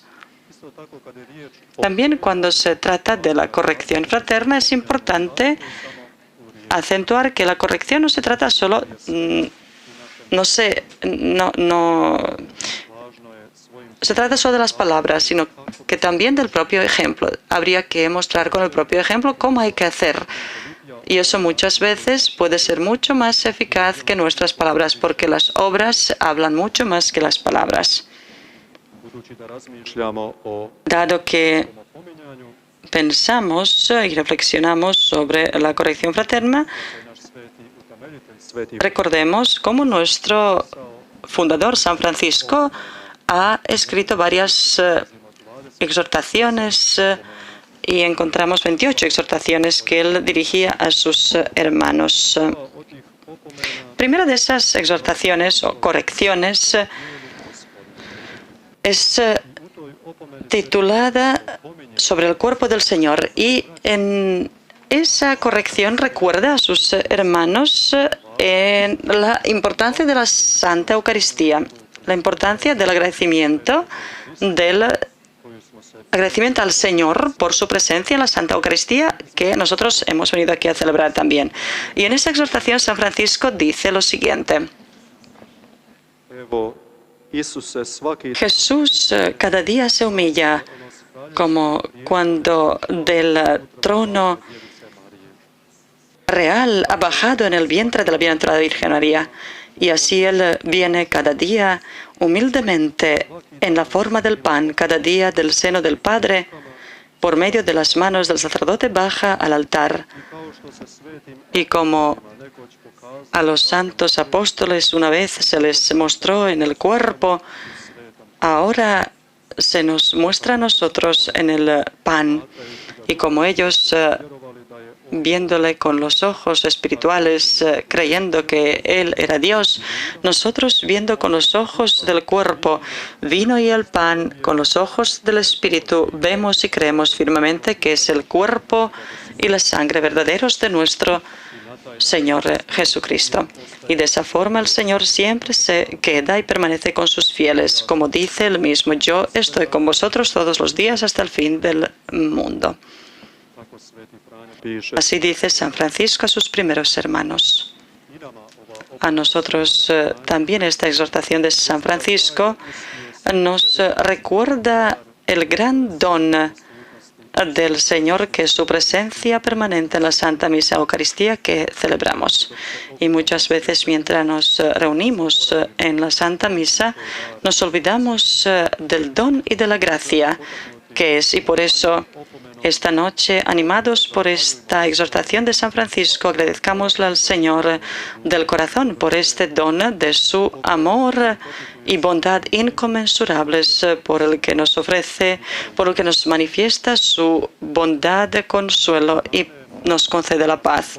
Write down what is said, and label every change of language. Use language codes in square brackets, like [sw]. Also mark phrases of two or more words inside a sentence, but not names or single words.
[es] También cuando se trata de la corrección fraterna es importante acentuar que la corrección no se trata solo, se trata solo de las palabras, sino que también del propio ejemplo. Habría que mostrar con el propio ejemplo cómo hay que hacer Y eso muchas veces puede ser mucho más eficaz que nuestras palabras, porque las obras hablan mucho más que las palabras. [hr] Budući da razmišljamo o [es] Dado que [hr] opominjanju, [es] pensamos y reflexionamos sobre la corrección fraterna, [hr] naš sveti utemeljitelj, sveti [es] recordemos cómo nuestro fundador, San Francisco, ha escrito varias exhortaciones y encontramos 28 exhortaciones que él dirigía a sus hermanos. [hr] od tih opomena [es] Primera de esas exhortaciones o correcciones es [hr] u toj opomeni [es] titulada sobre el cuerpo del Señor, y en esa corrección recuerda a sus hermanos en la importancia de la Santa Eucaristía, la importancia del agradecimiento al Señor por su presencia en la Santa Eucaristía, que nosotros hemos venido aquí a celebrar también. Y en esa exhortación San Francisco dice lo siguiente: [hr] evo Isuse svaki [es] Jesús cada día se humilla, como cuando del trono real ha bajado en el vientre de la bienaventurada Virgen María, y así Él viene cada día humildemente en la forma del pan, cada día del seno del Padre, por medio de las manos del sacerdote baja al altar. [hr] kao što se svetim [es] Y como [hr] nekoć pokazao [es] a los santos apóstoles una vez se les mostró en el cuerpo, ahora se nos muestra a nosotros en el pan. Y como ellos, [hr] vjerovali da je [es] viéndole con los ojos espirituales, creyendo que Él era Dios, nosotros viendo con los ojos del cuerpo, vino y el pan, con los ojos del Espíritu, vemos y creemos firmemente que es el cuerpo y la sangre verdaderos de nuestro Señor Jesucristo. Y de esa forma el Señor siempre se queda y permanece con sus fieles, como dice Él mismo: yo estoy con vosotros todos los días hasta el fin del mundo. [hr] tako sveti Franjo piše [es] Así dice San Francisco a sus primeros hermanos. [hr] i nama ova [es] A nosotros también esta exhortación de San Francisco nos recuerda el gran don del Señor, que es su presencia permanente en la Santa Misa Eucaristía que celebramos. Y muchas veces mientras nos reunimos en la Santa Misa, nos olvidamos del don y de la gracia que es, y por eso esta noche, animados por esta exhortación de San Francisco, agradezcámosle al Señor del corazón por este don de su amor y bondad inconmensurables, por el que nos ofrece, por el que nos manifiesta su bondad de consuelo y nos concede la paz.